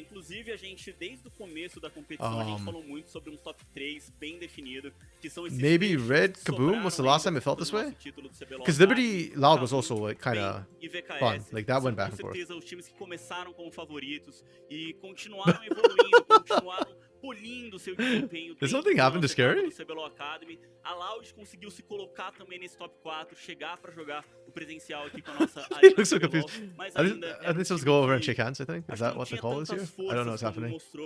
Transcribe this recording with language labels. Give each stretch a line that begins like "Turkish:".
Portuguese: Inclusive, a gente, desde o começo da competição, a gente falou muito sobre um top 3 bem definido, que são esses
English: maybe Red KBM was the last time it felt this way? Because Liberty Loud was also like kind of fun. Like that went back and forth.
Portuguese: Com certeza, os times que começaram como favoritos e continuaram evoluindo, continuaram polindo seu desempenho.
English: Did something happen to Scary? CBLOL Academy.
Portuguese: A Loud conseguiu se colocar também nesse top 4, chegar para jogar o presencial aqui com a nossa
English: He looks so confused. I think supposed to go over and shake hands, I think. Is that what the call is here? I don't know what's happening.